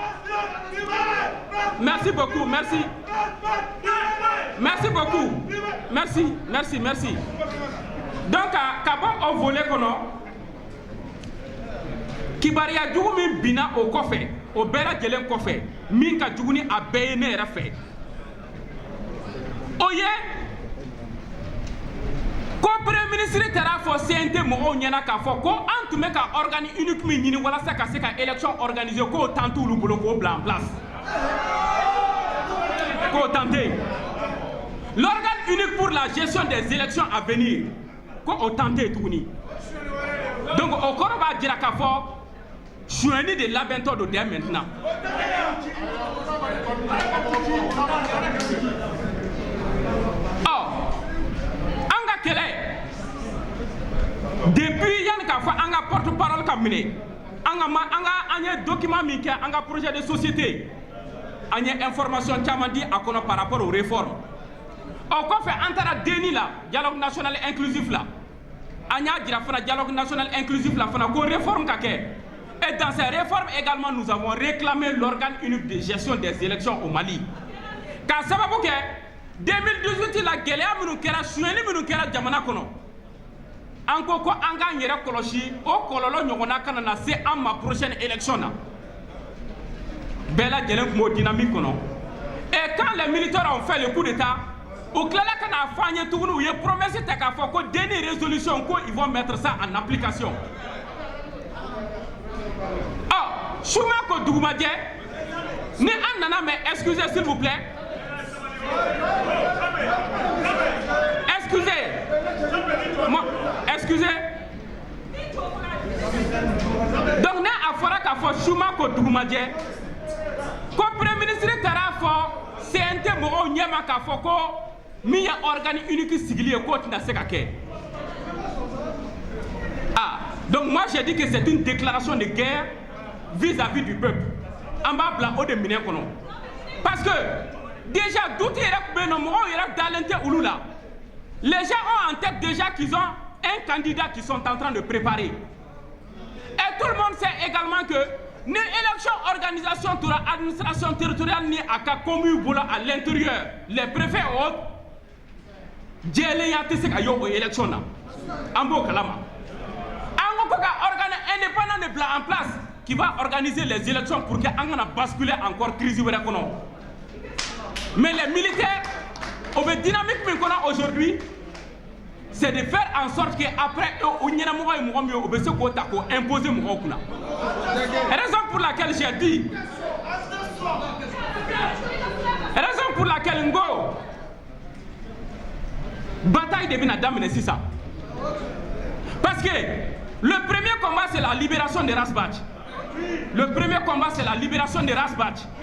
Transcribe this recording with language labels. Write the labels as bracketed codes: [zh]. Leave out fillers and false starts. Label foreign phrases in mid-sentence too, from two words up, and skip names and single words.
[fr] merci beaucoup merci merci beaucoup merci donc [bm] ka bɔ o volet kɔnɔ kibaruya jugu min binna o kɔfɛ o bɛɛ lajɛlen kɔfɛ min ka jugu ni a bɛɛ ye ne yɛrɛ fɛ o ye ko [fr] premier ministre [bm] taara fɔ CNT mɔgɔw ɲɛna k'a fɔ ko an tun bɛ ka [fr] organe unique [bm] min ɲini walasa ka se ka [fr] élection organiser [bm] k'o temps t'olu bolo k'o bila [fr] en place [bm] k'o temps tɛ yen [fr] l'organe unique pour la gestion des élections à venir [bm] ko o temps tɛ yen tuguni donc o kɔrɔ b'a jira k'a fɔ suɲɛni de labɛntɔ don [fr] dès maintenant [bm] kɛlɛ depuis yani k'a fɔ an ka [fr] porte parole [bm] ka minɛ an ye document min kɛ an ka [fr] projet de société [bm] an ye information caman di a kɔnɔ [fr] par rapport aux réformes [bm] o kɔfɛ an taara DENI la [fr] dialogue national inclusif [bm] la an y'a jira fana [fr] dialogue national inclusif [bm] la fana ko réforme ka kɛ [fr] et dans ces réformes également nous avons réclamé l'organe unique de gestion des élections au Mali [bm] k'a sababu kɛ 2018 la gɛlɛya minnu kɛra suɲɛni minnu kɛra jamana kɔnɔ an ko an k'an yɛrɛ kɔlɔsi o kɔlɔlɔ ɲɔgɔnna kana na se an ma [fr] prochaine élection [bm] na bɛɛ lajɛlen tun b'o dynamique kɔnɔ [fr] et quand les militaires ont fait le coup d'état [bm] u tilala ka n'a fɔ an ye tuguni u ye promesse ta k'a fɔ ko DENI résolution ko [fr] ils vont mettre ça en application [bm] Chouma ko dugumajɛ ni an nana [fr] mais excusez s'il vous plaît excusez donc [bm] ne a fɔra k'a fɔ Chouma ko dugumajɛ ko [fr] premier ministre [bm] taara fɔ CNT mɔgɔw ɲɛma k'a fɔ ko min ye [fr] organe unique [bm] sigili ye k'o tɛna se ka kɛ [fr] donc moi j'ai dit que c'est une déclaration de guerre vis-à-vis du peuple [bm] an b'a bila o de minɛn kɔnɔ [fr] parce que déjà doute [bm] yɛrɛ bɛ yen nɔ mɔgɔw yɛrɛ dalen tɛ olu la [fr] les gens ont en tête déjà qu'ils ont un candidat qu'ils sont en train de préparer et tout le monde sait également que ni élection organisation de l'administration territoriale ni à ka commune bolo à l'intérieur les préfets et autres [bm] jɛlenya tɛ se ka y'o [fr] élection [bm] na an b'o kalama an ko ka [fr] organe indépendant de bila en place qui va organiser les élections pour que [bm] an kana [fr] basculer encore crise [bm] wɛrɛ kɔnɔ [fr] mais les militaires [bm] au bɛ dynamique min kɔnɔ [fr] aujourd'hui c'est de faire en sorte que après [bm] o ɲɛnamɔgɔ ye mɔgɔ min ye o bɛ se k'o ta k'o imposer mɔgɔw kunna [fr] raison pour laquelle j'ai dit raison pour laquelle n ko bataille de [bm] bɛna daminɛ sisan [fr] parce que le premier combat c'est la libération de Rasbach le premier combat c'est la libération de Rasbach